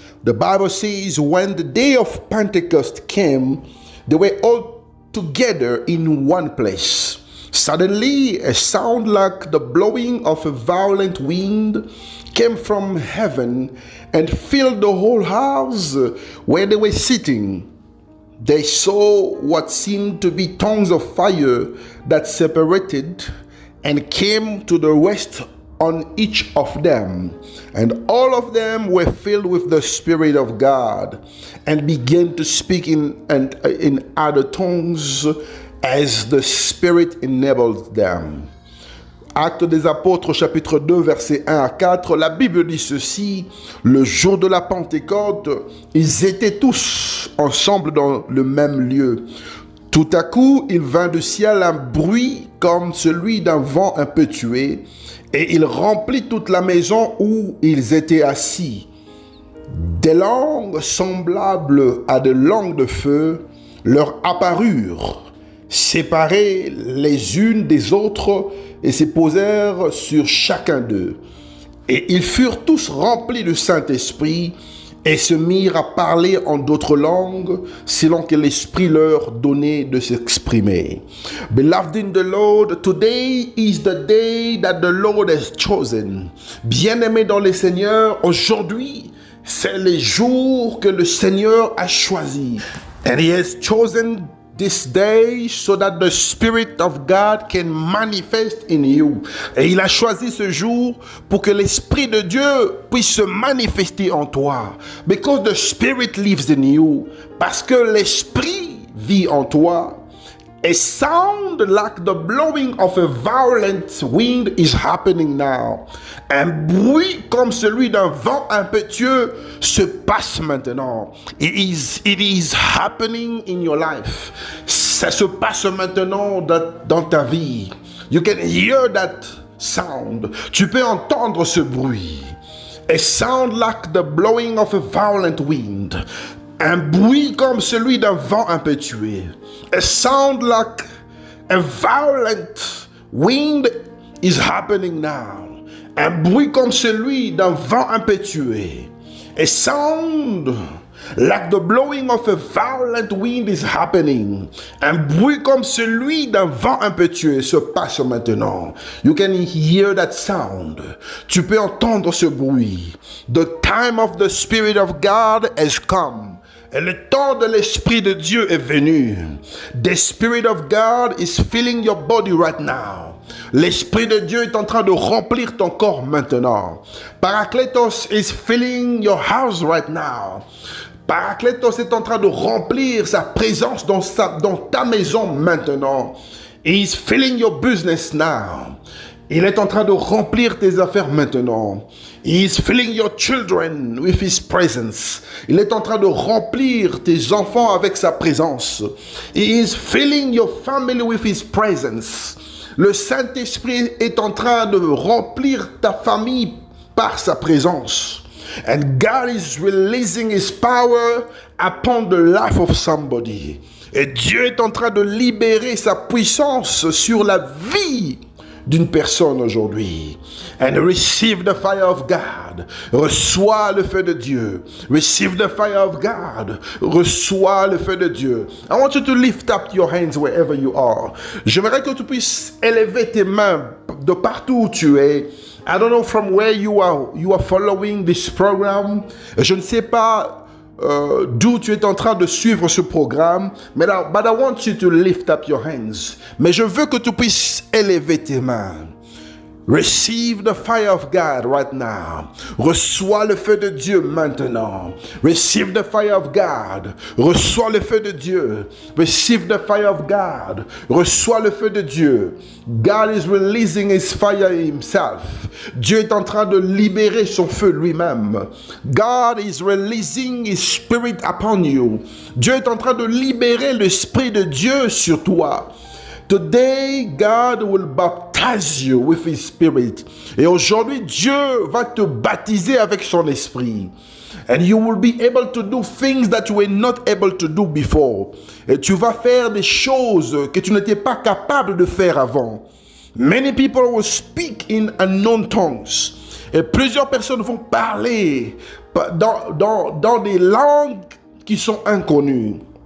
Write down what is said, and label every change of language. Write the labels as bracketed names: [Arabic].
[English] The Bible says, when the day of Pentecost came, they were all together in one place. Suddenly, a sound like the blowing of a violent wind came from heaven and filled the whole house where they were sitting. They saw what seemed to be tongues of fire that separated and came to the rest on each of them. And all of them were filled with the Spirit of God and began to speak in other tongues as the Spirit enabled them. [French] Actes des Apôtres, chapitre 2, versets 1 à 4, la Bible dit ceci: le jour de la Pentecôte, ils étaient tous ensemble dans le même lieu. Tout à coup, il vint du ciel un bruit comme celui d'un vent impétueux, et il remplit toute la maison où ils étaient assis. Des langues semblables à des langues de feu leur apparurent, séparées les unes des autres, et se posèrent sur chacun d'eux. Et ils furent tous remplis du Saint-Esprit, et se mirent à parler en d'autres langues, selon que l'Esprit leur donnait de s'exprimer. [English] Beloved in the Lord, today is the day that the Lord has chosen. [French] Bien-aimés dans le Seigneur, aujourd'hui, c'est le jour que le Seigneur a choisi. [English] And He has chosen this day so that the Spirit of God can manifest in you. [French] Et il a choisi ce jour pour que l'Esprit de Dieu puisse se manifester en toi. [English] Because the Spirit lives in you. [French] Parce que l'Esprit vit en toi. [English] A sound like the blowing of a violent wind is happening now. [French] Un bruit comme celui d'un vent impétueux se passe maintenant. [English] It is happening in your life. [French] Ça se passe maintenant dans ta vie. [English] You can hear that sound. [French] Tu peux entendre ce bruit. [English] A sound like the blowing of a violent wind. [French] Un bruit comme celui d'un vent impétueux. [English] A sound like a violent wind is happening now. [French] Un bruit comme celui d'un vent impétueux. [English] A sound like the blowing of a violent wind is happening. [French] Un bruit comme celui d'un vent impétueux se passe maintenant. [English] You can hear that sound. [French] Tu peux entendre ce bruit. [English] The time of the Spirit of God has come. [French] Et le temps de l'Esprit de Dieu est venu. [English] The Spirit of God is filling your body right now. [French] L'Esprit de Dieu est en train de remplir ton corps maintenant. [English] Parakletos is filling your house right now. [French] Parakletos est en train de remplir sa présence dans ta maison maintenant. [English] He is filling your business now. [French] Il est en train de remplir tes affaires maintenant. [English] He is filling your children with His presence. [French] Il est en train de remplir tes enfants avec sa présence. [English] He is filling your family with His presence. [French] Le Saint-Esprit est en train de remplir ta famille par sa présence. [English] And God is releasing His power upon the life of somebody. [French] Et Dieu est en train de libérer sa puissance sur la vie d'une personne aujourd'hui. [English] And receive the fire of God. [French] Reçois le feu de Dieu. [English] Receive the fire of God. [French] Reçois le feu de Dieu. [English] I want you to lift up your hands wherever you are. [French] J'aimerais que tu puisses élever tes mains de partout où tu es. [English] I don't know from where you are following this program. [French] Je ne sais pas d'où tu es en train de suivre ce programme, [English] but I want you to lift up your hands. [French] Mais je veux que tu puisses élever tes mains. [English] Receive the fire of God right now. [French] Reçois le feu de Dieu maintenant. [English] Receive the fire of God. [French] Reçois le feu de Dieu. [English] Receive the fire of God. [French] Reçois le feu de Dieu. [English] God is releasing His fire Himself. [French] Dieu est en train de libérer son feu lui-même. [English] God is releasing His Spirit upon you. [French] Dieu est en train de libérer l'Esprit de Dieu sur toi. [English] Today, God will baptize you with His Spirit. [French] Et aujourd'hui, Dieu va te baptiser avec son esprit. [English] And you will be able to do things that you were not able to do before. [French] Et tu vas faire des choses que tu n'étais pas capable de faire avant. [English] Many people will speak in unknown tongues. [French] Et plusieurs personnes vont parler dans des langues qui sont inconnues.